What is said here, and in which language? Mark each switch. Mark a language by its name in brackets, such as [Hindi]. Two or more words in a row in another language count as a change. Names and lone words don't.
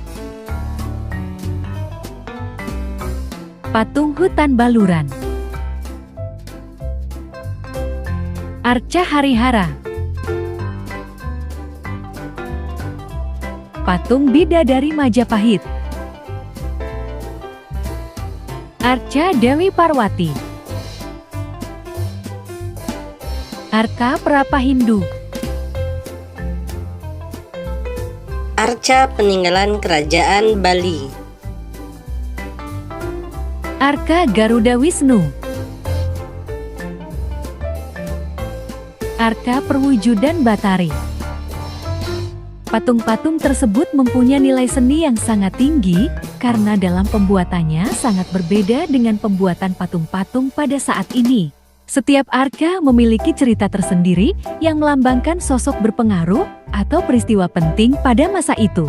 [Indonesian] Patung Hutan Baluran, Arca Harihara, Patung Bidadari Majapahit, Arca Dewi Parwati, Arca Prapa Hindu, Arca peninggalan Kerajaan Bali. Arca Garuda Wisnu, Arca Perwujudan Batari. Patung-patung tersebut mempunyai nilai seni yang sangat tinggi karena dalam pembuatannya sangat berbeda dengan pembuatan patung-patung pada saat ini. Setiap arca memiliki cerita tersendiri yang melambangkan sosok berpengaruh atau peristiwa penting pada masa itu.